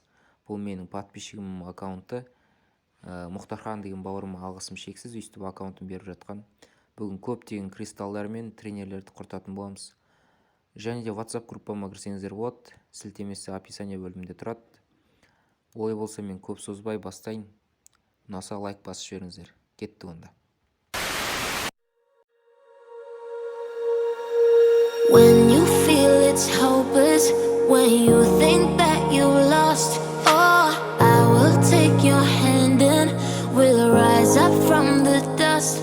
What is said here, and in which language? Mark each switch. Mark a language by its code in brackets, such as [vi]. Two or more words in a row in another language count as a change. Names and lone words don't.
[kk] Бұл менің подписчигім аккаунты. Мұхтархан деген бауырыма алғысым шексіз, өйстіп аккаунтын беріп жатқан. Бүгін көптеген кристалдар мен тренерлерді құртатын боламыз. Және де WhatsApp группама кірсеңіздер болады, сілтемесі описание бөлімінде тұрады. Олай болса мен көп созбай бастайын. Ұнаса лайк басып жіберіңіздер. Кетті онда. [en] When you feel it's hopeless, when you think that you lost, oh, I will take your hand and we'll rise up from the dust.